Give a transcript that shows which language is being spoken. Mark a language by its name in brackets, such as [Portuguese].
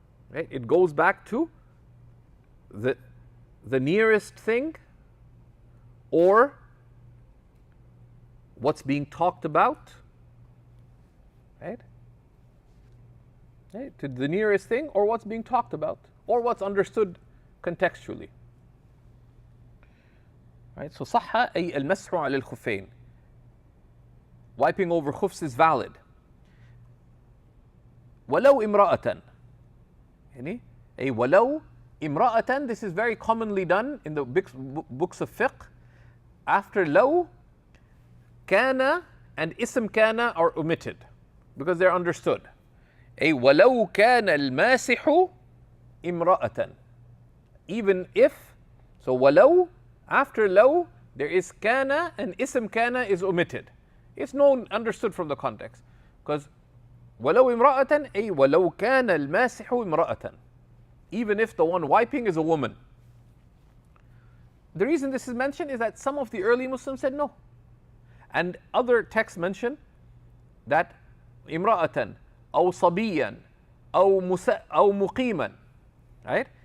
[English] Right? It goes back to the nearest thing, or what's being talked about. Right? Right? To the nearest thing, or what's being talked about, or what's understood contextually. Right? [Arabic] So صح أي المسح على الخفين. [English] Wiping over khufs is valid. [Arabic] ولو امرأة. يعني أي ولو امرأة, [English] this is very commonly done in the books of fiqh. After لو, كان and اسم كان are omitted because they're understood. [Arabic] أي ولو كان الماسح امرأة. [English] Even if, so ولو, after لو, there is كان and اسم كان is omitted. It's known, understood from the context. [Arabic] Because ولو امرأة أي ولو كان الماسح امرأة. [English] Even if the one wiping is a woman. The reason this is mentioned is that some of the early Muslims said no. And other texts mention that [Arabic] امرأة أو صبيا أو مقيما. [English] Right?